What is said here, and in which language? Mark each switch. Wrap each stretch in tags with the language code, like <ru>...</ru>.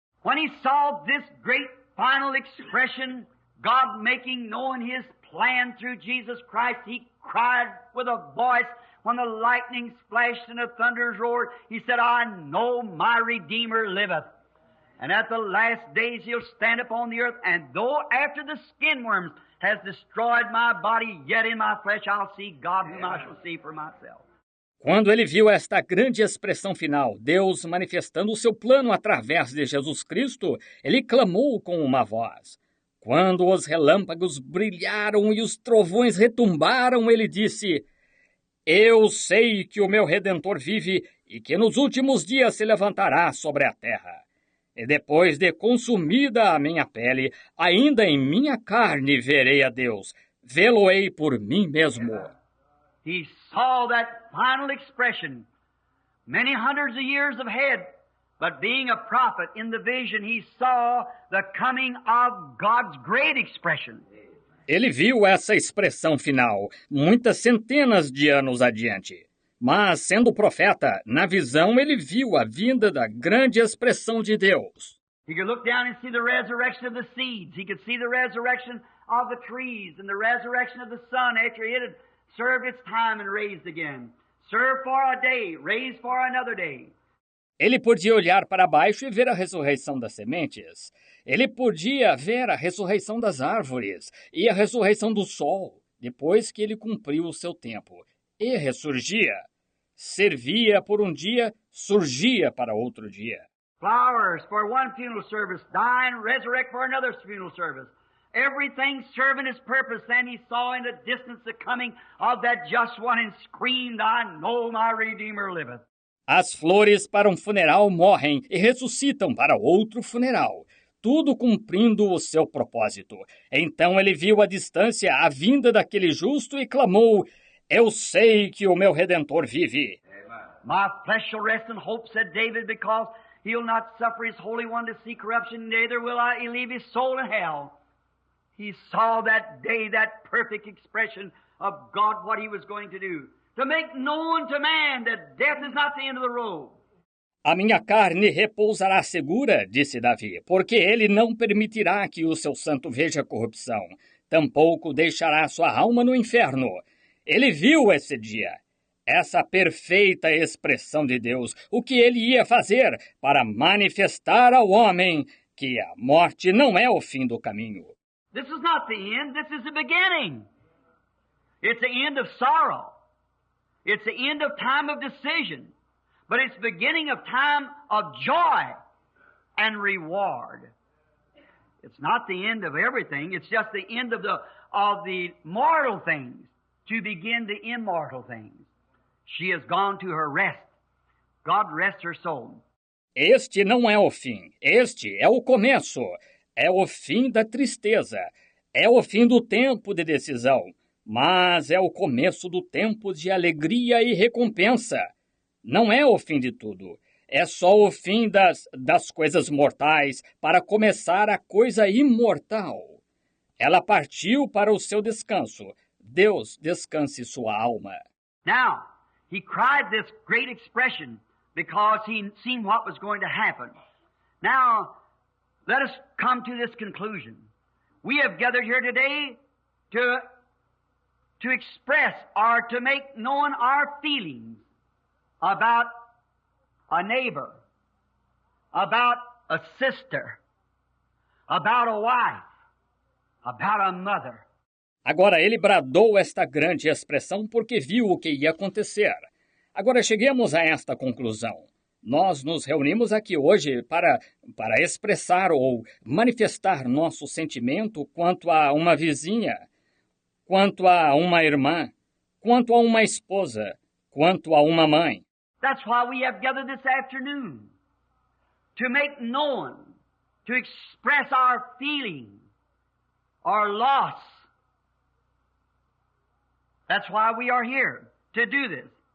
<en>When he saw this great final expression, God making known His plan through Jesus Christ, He cried with a voice when the lightning flashed and the thunders roared. He said, "I know my Redeemer liveth." And at the last days he'll stand upon the earth, and though after the skin worms has destroyed my body, yet in my flesh I'll see God whom I shall see for myself.</en> <pt>Quando ele viu esta grande expressão final, Deus manifestando o seu plano através de Jesus Cristo, ele clamou com uma voz. Quando os relâmpagos brilharam e os trovões retumbaram, ele disse: Eu sei que o meu Redentor vive e que nos últimos dias se levantará sobre a terra. E depois de consumida a minha pele, ainda em minha carne verei a Deus. Vê-lo-ei por mim mesmo.</pt> <en>He saw that final expression many hundreds of years ahead, but being a prophet in the vision, he saw the coming of God's great expression.</en> <pt>Ele viu essa expressão final muitas centenas de anos adiante. Mas, sendo profeta, na visão ele viu a vinda da grande expressão de Deus.</pt> <en>He could look down and see the resurrection of the seeds. He could see the resurrection of the trees and the resurrection of the sun after it had served its time and raised again. Served for a day, raised for another day.</en> <pt>Ele podia olhar para baixo e ver a ressurreição das sementes. Ele podia ver a ressurreição das árvores e a ressurreição do sol, depois que ele cumpriu o seu tempo. E ressurgia. Servia por um dia, surgia para outro dia.</pt> <en>Flowers for one funeral service, die and resurrect for another funeral service. Everything serving his purpose. Then he saw in the distance the coming of that just one and screamed, I know my Redeemer liveth.</en> <pt>As flores para um funeral morrem e ressuscitam para outro funeral, tudo cumprindo o seu propósito. Então ele viu à distância a vinda daquele justo e clamou: Eu sei que o meu Redentor vive.</pt> <en>My flesh shall rest in hope, said David, because he'll not suffer his Holy One to see corruption, neither will he leave his soul in hell. He saw that day, that perfect expression of God, what he was going to do. To make known to man that death is not the end of the road.</en> <pt>A minha carne repousará segura, disse Davi, porque ele não permitirá que o seu santo veja corrupção. Tampouco deixará sua alma no inferno. Ele viu esse dia, essa perfeita expressão de Deus, o que ele ia fazer para manifestar ao homem que a morte não é o fim do caminho.</pt> <en>This is not the end, this is the beginning. It's the end of sorrow. It's the end of time of decision. But it's the beginning of time of joy and reward. It's not the end of everything, it's just the end of the mortal things to begin the immortal things. She has gone to her rest. God rests her soul.</en> <pt>Este não é o fim, este é o começo. É o fim da tristeza. É o fim do tempo de decisão. Mas é o começo do tempo de alegria e recompensa. Não é o fim de tudo. É só o fim das coisas mortais para começar a coisa imortal. Ela partiu para o seu descanso. Deus descanse sua alma.</pt> <en>Now, he cried this great expression because he seen what was going to happen. Now, let us come to this conclusion. We have gathered here today to express or to make known our feelings about a neighbor, about a sister, about a wife, about a mother.</en> <pt>Agora ele bradou esta grande expressão porque viu o que ia acontecer. Agora cheguemos a esta conclusão. Nós nos reunimos aqui hoje para expressar ou manifestar nosso sentimento quanto a uma vizinha, quanto a uma irmã, quanto a uma esposa, quanto a uma mãe.</pt> <en>That's why we have gathered this afternoon, to make known, to express our feeling, our loss. That's why we are here, to do this.</en>